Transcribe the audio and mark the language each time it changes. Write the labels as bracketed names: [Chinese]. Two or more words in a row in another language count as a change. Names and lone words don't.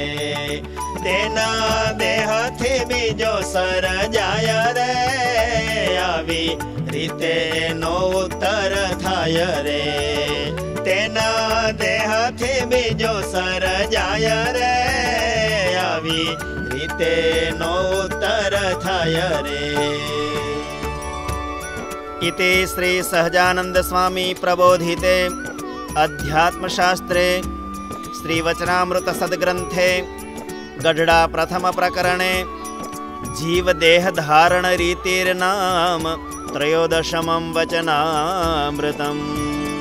[Gujarati] તેના દેહથી બીજો સર્જાય રે, આવી રીતે નો ઉત્તર થાય રે. તેના દેહથી બીજો સર્જાય રે, આવી રીતે નો ઉત્તર થાય રે. [Sanskrit] इति श्री सहजानंद स्वामी प्रबोधिते अध्यात्मशास्त्रे श्रीवचनामृत सद्ग्रंथे गढ़डा प्रथम प्रकरणे जीव देह धारण रीतिर्नाम त्रयोदशमं वचनामृतम्.